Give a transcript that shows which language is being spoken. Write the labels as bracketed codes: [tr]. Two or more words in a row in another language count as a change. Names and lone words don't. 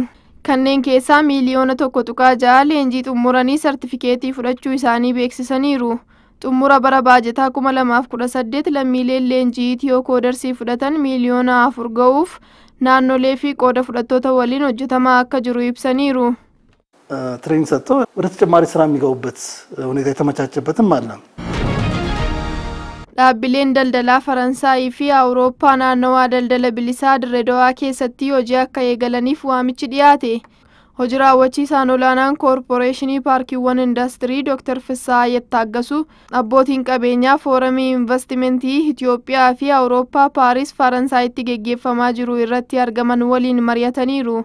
[om] Kanneen keessaa miliyoona 1.6 leenjii xumuranii sartifikeetii fudhachuu isaanii beeksisaniiru. Xumura bara baajataa 2018 lammiileen leenjii Itiyoo koodarsii fudhatan miliyoona 4 ga'uuf naannolee fi qooda fudhattoota waliin hojjetamaa akka jiru ibsaniiru. [am] ትሬኒንግ ሰጥቶ ወደ ተጨማሪ ስራ የሚገቡበት ሁኔታ የተመቻቸበትም አለ። [om] Dhaabbileen daldalaa Faransaayii fi Awurooppaa naannawaa daldala bilisaa Dirreedawaa keessatti hojii akka eegalaniif waamichi dhiyaate. Hojii raawwachiisaan olaanaan koorporeeshinii paarkiiwwan indaastirii Dr. Fissaa Yettaaggasuu abbootiin qabeenyaa fooramii investimentii Itiyoophiyaa fi Awurooppaa Paaris Faransaayitti geggeeffamaa jiru irratti argaman waliin mari'ataniiru.